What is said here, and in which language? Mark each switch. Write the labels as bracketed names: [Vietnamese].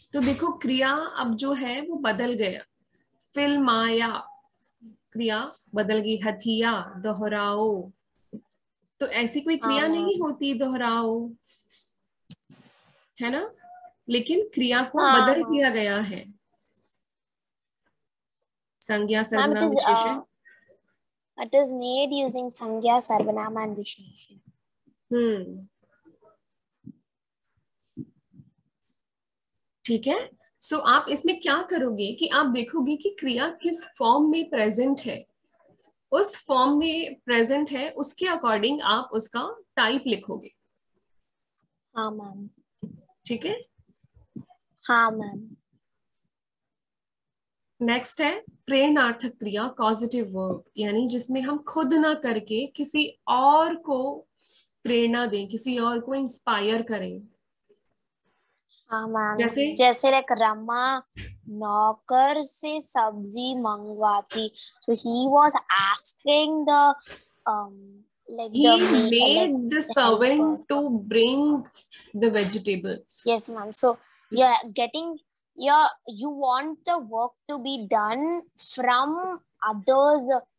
[Hindi] तो देखो क्रिया अब जो है वो बदल गया, फिल्माया क्रिया बदल गई, हथिया, दोहराओ, तो ऐसी कोई क्रिया नहीं होती दोहराओ, है ना, लेकिन क्रिया को बदल दिया गया है, संज्ञा सर्वनाम विशेषण। [English] It is made using sangya sarvanam and visheshan. [Hindi] ठीक है। सो आप इसमें क्या करोगे कि आप देखोगे कि क्रिया किस फॉर्म में प्रेजेंट है, उस फॉर्म में प्रेजेंट है उसके अकॉर्डिंग आप उसका टाइप लिखोगे। हाँ मैम। ठीक है। हाँ मैम। नेक्स्ट है प्रेरणार्थक क्रिया, कॉजेटिव वर्ब, यानी जिसमें हम खुद ना करके किसी और को प्रेरणा दें, किसी और को इंस्पायर करें। हाँ मैम, जैसे लाइक रमा नौकर से सब्जी मंगवाती, [English] so he was asking the like he like made the servant to bring the vegetables. Yes ma'am, so you're getting you want the work to be done from others,